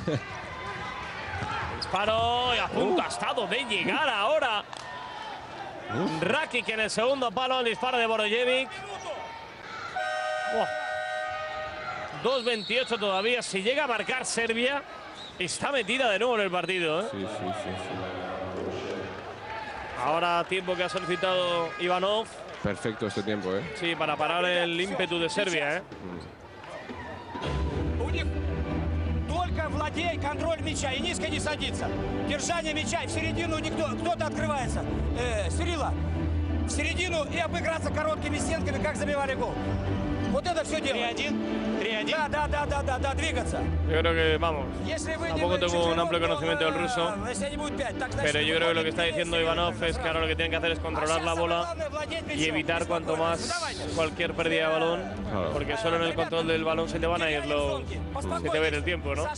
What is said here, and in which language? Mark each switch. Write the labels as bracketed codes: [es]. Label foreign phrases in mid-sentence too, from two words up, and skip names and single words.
[es] Disparo y a punto ha estado de llegar ahora Rakic en el segundo palo, el disparo de Borojevic. 2:28 todavía. Si llega a marcar Serbia, está metida de nuevo en el partido, ¿eh? Sí. Ahora tiempo que ha solicitado Ivanov. Perfecto este tiempo, ¿eh? Sí, para parar el ímpetu de Serbia, ¿eh? [ru] Только владей, контроль мяча и низко не садится. Держание мяча, в середину кто-то открывается. Сирила, в середину и обыграться короткими стенками, как забивали гол. Вот это все делать. 3-1. Да, двигаться. [es] Yo creo que, vamos, tampoco tengo un amplio conocimiento del ruso, pero yo creo que lo que está diciendo Ivanov es que ahora lo que tienen que hacer es controlar la bola y evitar cuanto más cualquier pérdida de balón, porque solo en el control del balón se te van a ir los... se te va a ir el tiempo, ¿no?